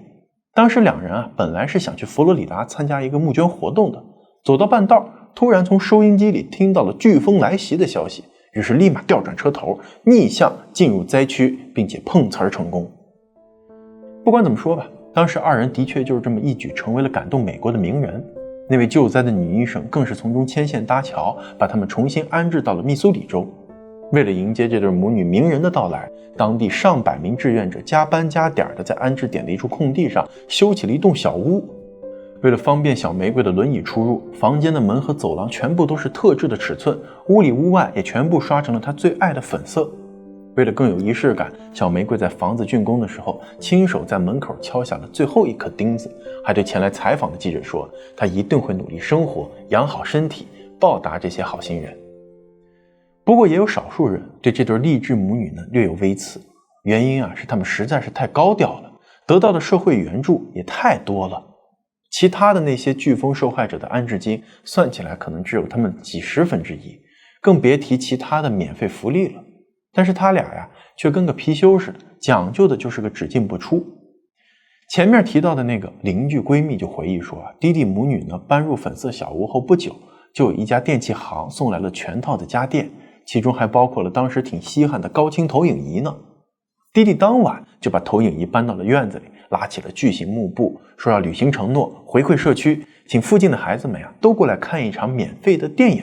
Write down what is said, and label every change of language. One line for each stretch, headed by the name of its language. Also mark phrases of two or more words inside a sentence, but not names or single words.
Chinese: 當時兩人本來是想去佛羅里達參加一個募捐活動的，走到半道突然從收音機裡聽到了颶風來襲的消息，於是立馬調轉車頭逆向進入災區，並且碰瓷兒成功。不管怎麼說吧，當時二人的確就是這麼一舉成為了感動美國的名人。那位救災的女醫生更是從中牽線搭橋，把他們重新安置到了密蘇里州。為了迎接這對母女名人的到來，當地上百名志願者加班加點的在安置點的一處空地上修起了一棟小屋。為了方便小玫瑰的輪椅出入，房間的門和走廊全部都是特制的尺寸，屋裡屋外也全部刷成了她最愛的粉色。為了更有儀式感，小玫瑰在房子竣工的時候，親手在門口敲下了最後一顆釘子，還對前來採訪的記者說，她一定會努力生活，養好身體，報答這些好心人。不過也有少數人對這對勵志母女呢略有微詞，原因是他們實在是太高調了，得到的社會援助也太多了。其他的那些颶風受害者的安置金算起來可能只有他们几十分之一，更別提其他的免費福利了。但是他倆卻跟個貔貅似的，講究的就是個只進不出。前面提到的那個鄰居閨蜜就回憶說弟弟母女呢搬入粉色小屋後不久，就有一家電器行送來了全套的家電，其中還包括了當時挺稀罕的高清投影儀呢。弟弟當晚就把投影儀搬到了院子裡，拉起了巨型幕布，說要履行承諾，回饋社區，請附近的孩子们都過來看一場免費的電影。